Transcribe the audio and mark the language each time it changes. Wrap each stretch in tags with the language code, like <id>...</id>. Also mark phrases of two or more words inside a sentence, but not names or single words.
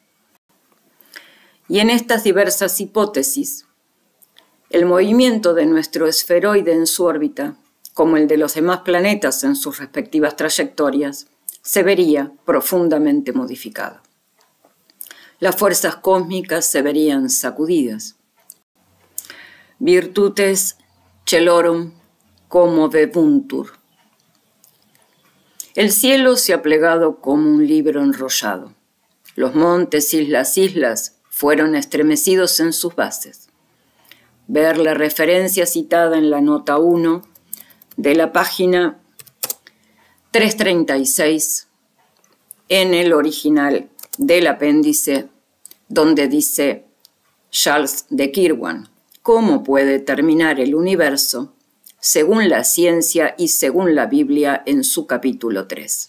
<es>Y en estas diversas hipótesis, el movimiento de nuestro esferoide en su órbita, como el de los demás planetas en sus respectivas trayectorias, se vería profundamente modificado. Las fuerzas cósmicas se verían sacudidas.</es> <la>virtutes celorum commovebuntur.</la> <es>El cielo se ha plegado como un libro enrollado. Los montes y las islas fueron estremecidos en sus bases. Ver la referencia citada en la nota 1 de la página 336 en el original del apéndice, donde dice Charles de Kirwan, ¿cómo puede terminar el universo según la ciencia y según la Biblia en su capítulo 3?</es>